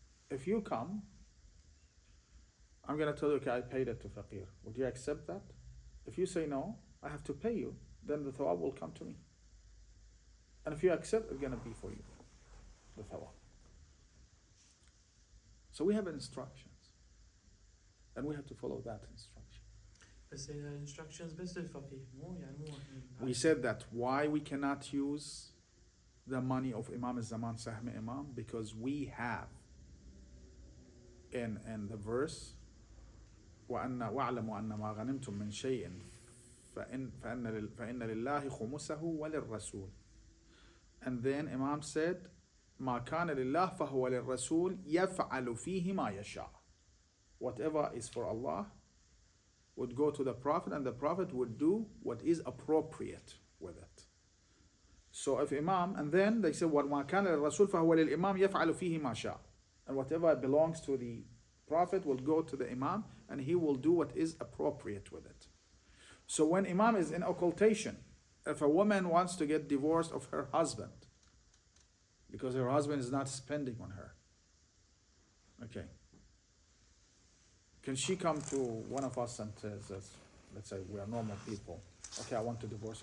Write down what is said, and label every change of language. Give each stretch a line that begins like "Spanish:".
English: If you come, I'm going to tell you, okay, I paid it to faqir. Would you accept that? If you say no, I have to pay you, then the thawab will come to me. And if you accept, it's going to be for you, the thawab. So we have instructions, and we have to follow that instruction.
Arabic: بس
English: instructions
Arabic: بس للفقيه مو يعني مو
English: We said that why we cannot use the money of Imam al-Zaman Sahm Imam, because we have in the verse
Arabic: وَاعْلَمُوا أَنَّ مَا غَنِمْتُم مِّن شَيْءٍ فَإِنَّ لِلَّهِ خُمُسَهُ وَلِلرَّسُولِ.
English: And then Imam said,
Arabic: مَا كَانَ لِلَّهِ فَهُوَ لِلرَّسُولِ يَفْعَلُ فِيهِ مَا يَشَاءُ.
English: Whatever is for Allah would go to the Prophet, and the Prophet would do what is appropriate with it. So if Imam, and then they say,
Arabic: وَمَا كَانَ لِلرَّسُولِ فَهُوَ لِلْإِمَامِ يَفْعَلُ فِيهِ مَا شَاءُ.
English: And whatever belongs to the Prophet will go to the Imam, and he will do what is appropriate with it. So when Imam is in occultation, if a woman wants to get divorced of her husband because her husband is not spending on her, okay, can she come to one of us and says, let's say we are normal people, okay, I want to divorce?